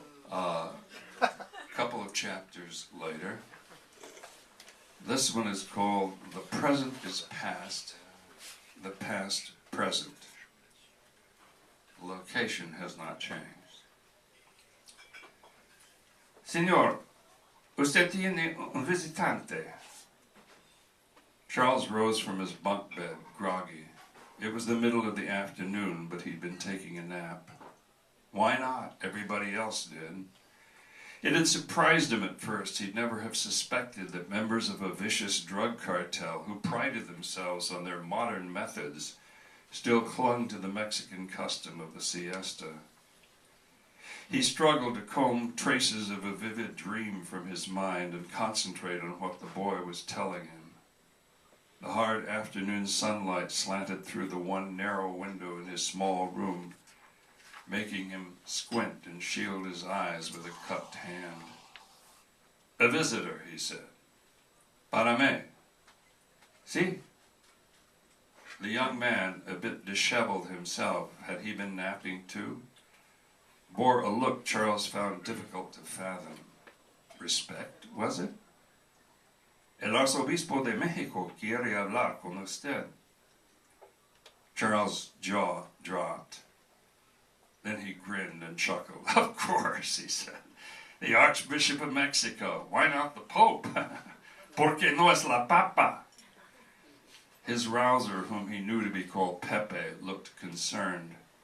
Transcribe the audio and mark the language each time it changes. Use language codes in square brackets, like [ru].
[en] A couple of chapters later. This one is called The Present is Past, the Past Present. The location has not changed. [es] Signor, usted tiene un visitante. [en] Charles rose from his bunk bed, groggy. It was the middle of the afternoon, but he'd been taking a nap. Why not? Everybody else did. It had surprised him at first. He'd never have suspected that members of a vicious drug cartel who prided themselves on their modern methods still clung to the Mexican custom of the siesta. He struggled to comb traces of a vivid dream from his mind and concentrate on what the boy was telling him. The hard afternoon sunlight slanted through the one narrow window in his small room, making him squint and shield his eyes with a cupped hand. A visitor, he said. [es] Para mí. Si? [en] The young man, a bit disheveled himself, had he been napping too? Bore a look Charles found difficult to fathom. Respect, was it? [es] El arzobispo de Mexico quiere hablar con usted. [en] Charles' jaw dropped. Then he grinned and chuckled. Of course, he said. The Archbishop of Mexico. Why not the Pope? [es] Porque no es la Papa. [en] His rouser, whom he knew to be called Pepe, looked concerned.